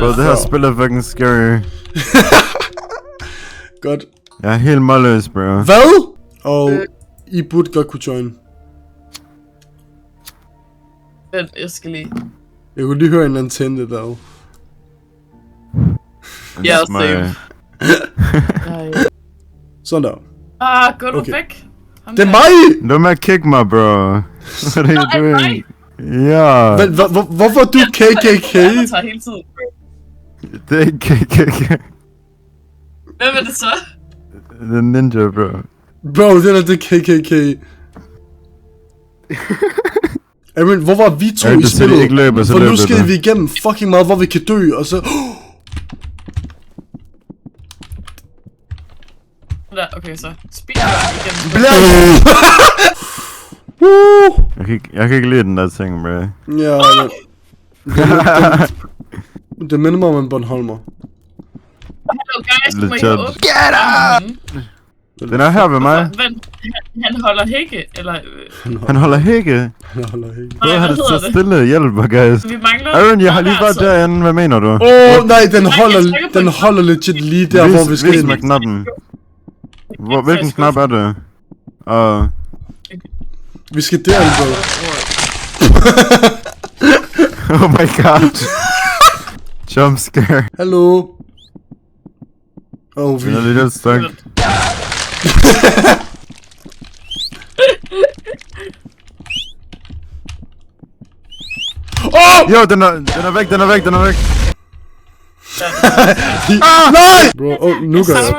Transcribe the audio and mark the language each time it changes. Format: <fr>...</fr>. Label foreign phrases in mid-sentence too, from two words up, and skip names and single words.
<da>Det her spil er</da> <en>fucking scary.</en> <da>Godt. Jeg er helt målløs, bro. Hvad? Og I burde godt kunne join. Vent, jeg skal lige... Jeg kunne lige høre en antenne derovre. Ja,</da> <en>That's my- same.</en> <da>Sådan der. Gå du Okay. væk. Det er mig! Du må kick mig,</da> <en>bro. What are you doing?</en> <da>Ja. Hvorfor er du KKK? Jeg tager hele tiden. Det er ikke KKK. Hvem er det så? Det er ninja, bro. Bro, det er KKK. Aaron, hvor var vi to Aaron, i du siger, spillet? ikke løber, så For nu løber skal du. vi igennem fucking meget, hvor vi kan dø, og så... Der, okay, så. Speed igen. Jeg kan ikke lide den der ting, bro. Ja, det minder mig om en Bornholmer.</da> <en>Hello guys,</en> <da>må I Legit. åbne?</da> <en>Get up!</en> <da>Den er her ved mig. Vent, han holder hække, eller... Han holder hække. Nej, har hvad det hedder så det? stille. Hjælp mig, guys. Vi mangler... Aaron, jeg har lige været altså. derinde. Hvad mener du? Nej, den jeg trykker på holder legit lige der, hvor vi skal Vis ind. mig knappen. Hvilken knap er det? Vi skal derind, bro.</da> <en>Oh my god. Jump scare.</en> <da>Hallo. Vi... Den er lidt stuck. Jo, den er væk. Nej! Bro, nu gør jeg.</da>